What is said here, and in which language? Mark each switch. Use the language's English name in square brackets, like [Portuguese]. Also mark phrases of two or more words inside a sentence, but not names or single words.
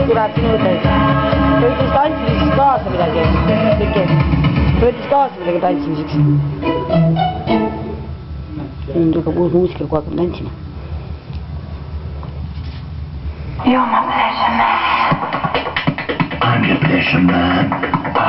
[Estonian] tahtsin öelda, et võttis tantsimiseks kaasa midagi. Võttis kaasa midagi tantsimiseks. Nüüd hakkab uus muusika, kui hakkab tantsima. [English] You're my pleasure man. I'm your pleasure man.